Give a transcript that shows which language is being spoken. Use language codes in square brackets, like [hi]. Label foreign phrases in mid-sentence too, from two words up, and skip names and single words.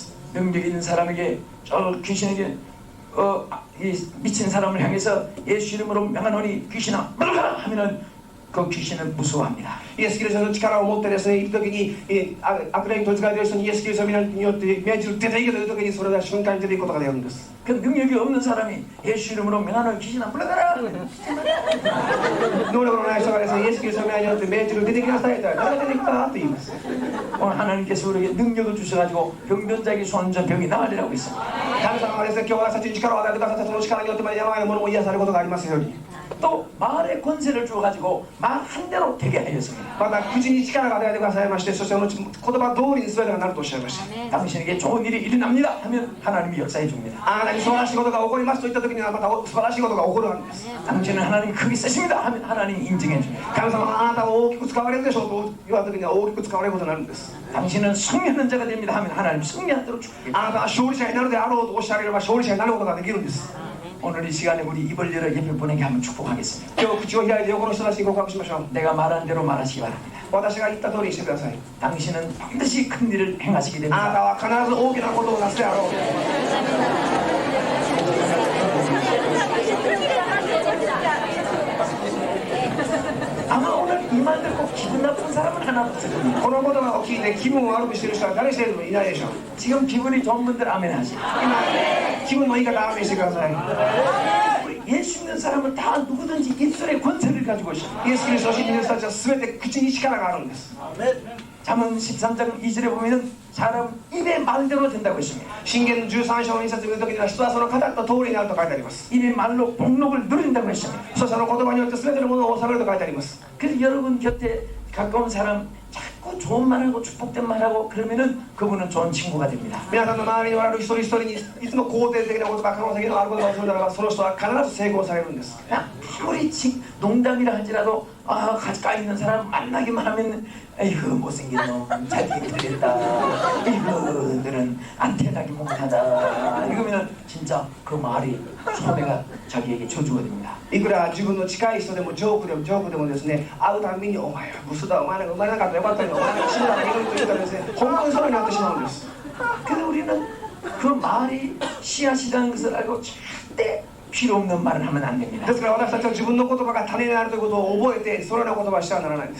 [ko] 능력 있는 사람에게 저 귀신에게 이 미친 사람을 향해서 예수 이름으로 명하노니 귀신아 물러가라 하면은 그 귀신은 무서워합니다. [ja] イエス・キリストの力を持ってですねいるときに悪霊に取り憑かれている人にイエス・キリストによって命じる出ていけというときにそれが瞬間に出ていくことができるんです [ko] 그 능력이 없는 사람이 예수 이름으로 명하노니 귀신아 물러가라 [ja] 能力のない人がですねイエス・キリストの命によって命じる出てきなさいと言ったら誰が出てきたって言います [ko] 오늘 하나님께서 우리에게 능력을 주셔가지고 병변자에게 손저 병이 나으리라고 있습니다. [ja] 神様がですね今日私たちに力を与えてくださったその力によって病のものも癒されることがありますように [ko] 또 말의 권세를 주어가지고 말 한 대로 되게 하였습니다. [ja] また口に力が与えてくださいましてそしてその言葉通りに全てがなるとおっしゃいました [ko] 당신에게 좋은 일이 일어납니다 하면 하나님이 역사해 줍니다. [ja] あなたに素晴らしいことが起こりますと言った時にはまた素晴らしいことが起こるわけです [ko] 당신은 하나님 크게 쓰십니다 하면 하나님이 인정해 줍니다. [ja] 神様があなたを大きく使われるでしょうと言われた時には大きく使われることになるんです [ko] 당신은 승리하는 자가 됩니다 하면 하나님 승리하도록 축복합니다. [ja] あなたは勝利者になるであろうとおっしゃられれば勝利者になることができるんです [ko] 오늘 이 시간에 우리 입을 열어 예배 보내게 한번 축복하겠습니다. [ja] 今日口を開いて横の人たちに告白しましょう [ko] 내가 말한 대로 말하시기 바랍니다. [ja] 私が言った通りにしてください [ko] 당신은 반드시 큰 일을 행하시게 [ja] あな [ko] 됩니다. [ja] たは必ず大きなことをなすであろう [ko] 아마 오늘 이 말 듣고 기분 나쁜 사람은 하나도 없을 겁니다. [ja] この言葉を聞いて気分を悪くしている人は誰一人もいないでしょう [ko] 지금 기분이 좋은 분들 아멘 하시죠. [ja] 今気分のいい方はアーメンしてください [ko] 우리 예수 믿는 사람은 다 누구든지 입술에 권세를 가지고 있습니다. [ja] イエス・キリストを信じる人たちは全て口に力があるんです [ko] 잠언 13장 2절에 보면은 사람 입의 말대로 된다고 했습니다. [ja] 信玄の13章の2節を見るときには人はその語った通りになると書いてあります [ko] 입의 말로 복록을 누린다고 했습니다. [ja] そしてその言葉によって全てのものを収めると書いてあります [ko] 그래서 여러분 곁에 가까운 사람 자꾸 좋은 말하고 축복된 말하고 그러면은 그분은 좋은 친구가 됩니다. [ja] 皆さんの周りにおられる一人一人にいつも肯定的なことが可能性のあることがするならばその人は必ず成功されるんです [ko] 아무리 농담이라 할지라도 가까이 있는 사람 만나기만 하면 에이구 못생긴 놈 잘되게 되겠다 이거들은 안 태어나기 못하다 이러면 진짜 그 말이 손해가 자기에게 저주가 됩니다. [ja] いくら自分の近い人でもジョークでもですね会うたびにお前はブスだお前なんか生まれなかったらよかったのにお前なんか死んだらいろいろと言うからですね本当にそうになってしまうんです [ko] 그래서 우리는 그 말이 씨앗이라는 것을 알고 절대 필요 없는 말을 하면 안 됩니다. [ja] ですから私たちは自分の言葉が種になるということを覚えてそのような言葉をしてはならないんです